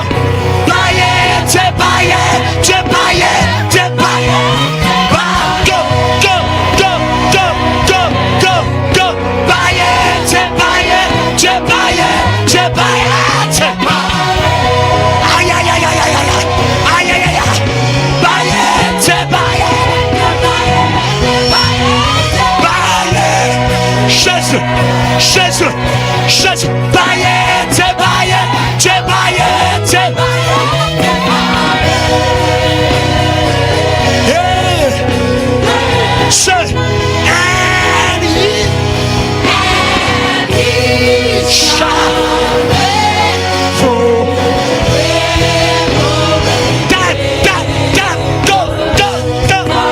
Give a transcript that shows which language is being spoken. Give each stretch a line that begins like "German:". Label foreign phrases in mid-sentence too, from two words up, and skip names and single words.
Zulu: Bayete. Bayete. Bayete.
English: Bayete. Go. Go. Go. Go. Go. Go. Go.
Zulu: Bayete. Bayete. Bayete. Bayete. Ay, ay, ay, ay, ay, ay, ay. Ay, ay, ay, ay. Bayete. Bayete. Jésus. Jésus. Jésus. Bayete. Bayete. Bayete. Hey.
English: Say, and he shall die, die, die, go, go, go.